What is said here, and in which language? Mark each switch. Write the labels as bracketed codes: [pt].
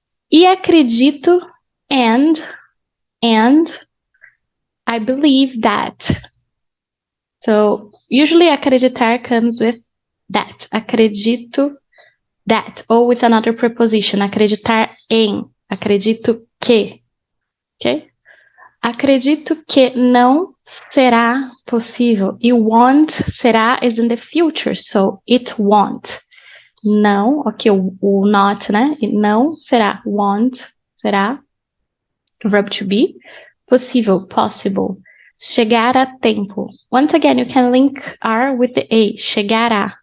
[pt] E acredito [en] and I believe that. So usually acreditar comes with that. Acredito that, or with another preposition. [pt] Acreditar em. Acredito que. Ok? Acredito que não será possível. [en] E won't, será is in the future, so it won't. [pt] Não, ok, o not, né? E não será. [en] Won't, será. Verb to be. [pt] Possível, possible. Chegar a tempo. [en] Once again, you can link R with the A. Chegará.